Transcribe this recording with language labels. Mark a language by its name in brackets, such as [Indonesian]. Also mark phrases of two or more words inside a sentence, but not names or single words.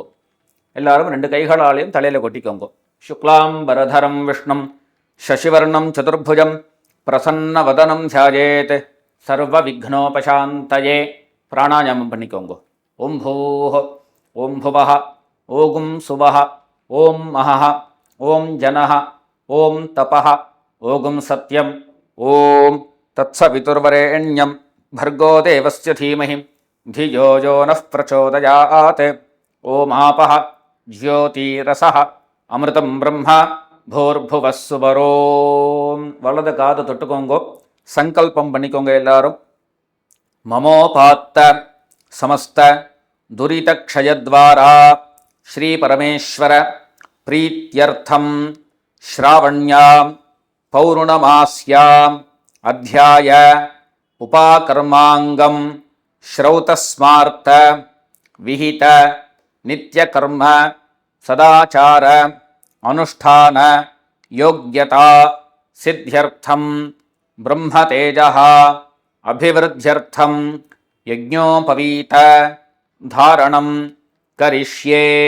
[Tamil] எல்லாரும் 2 கைகளாலையும் தலையில் கொட்டிக்கோங்க. [Sanskrit] शुक्लाम् बरधरं विष्णुं शशिवर्णं चतुर्भुजं प्रसन्न वदनं ध्यायेत् सर्व विघ्नोपशान्तये. [Tamil] பிராணாயாமம் பண்ணிக்கோங்க. [Sanskrit] ओं भूः ओं भुवः ओं सुवः ओं महः ओं जनः ओं तपः ओं सत्यं ओं तत्सवितुर्वरेण्यं भर्गो देवस्य धीमहि धियो यो नः प्रचोदयात् ओम आपः ज्योतिरसः अमृतं ब्रह्म भूर्भुवः सुवरोम. [Tamil] வலது காது தொட்டுக்கோங்கோ. சங்கல்பம் பண்ணிக்கோங்க எல்லாரும். [Sanskrit] ममोपात्त समस्त दुरितक्षयद्वारा श्री परमेश्वर प्रीत्यर्थं श्रावण्यां पौर्णमास्यां अध्याय उपाकर्माङ्गं श्रौतस्मार्त विहित नित्यकर्म सदाचार अनुष्ठान योग्यता सिद्ध्यर्थं ब्रह्मतेजः अभिवृद्ध्यर्थं यज्ञोपवीत धारणं करिष्ये.